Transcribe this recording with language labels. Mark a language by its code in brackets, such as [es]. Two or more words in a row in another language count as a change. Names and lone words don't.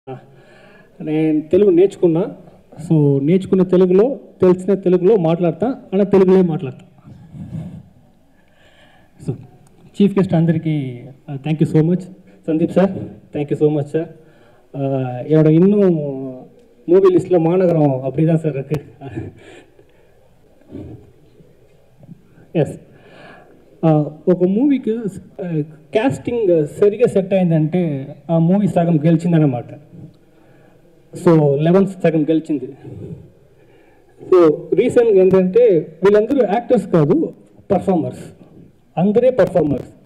[te] నేను తెలుగు నేర్చుకున్నా. సో నేర్చుకున్న తెలుగులో తెలిసిన తెలుగులో మాట్లాడతా, అలా తెలుగులో మాట్లాడతా. సో చీఫ్ గెస్ట్ అందరికీ [en] thank you so much. సందీప్ sir thank you so much sir. [ta] என்னோட இன்னும் மூவி லிஸ்ட்டில் மாநகரம் அப்படி தான் சார் இருக்குது. [te] ఎస్ ఒక మూవీకి క్యాస్టింగ్ సరిగా సెట్ అయిందంటే ఆ మూవీ సగం గెలిచిందన్నమాట. సో 11 సగం గెలిచింది. సో రీసెంట్గా ఏంటంటే వీళ్ళందరూ యాక్టర్స్ కాదు, పర్ఫార్మర్స్, అందరే పర్ఫార్మర్స్.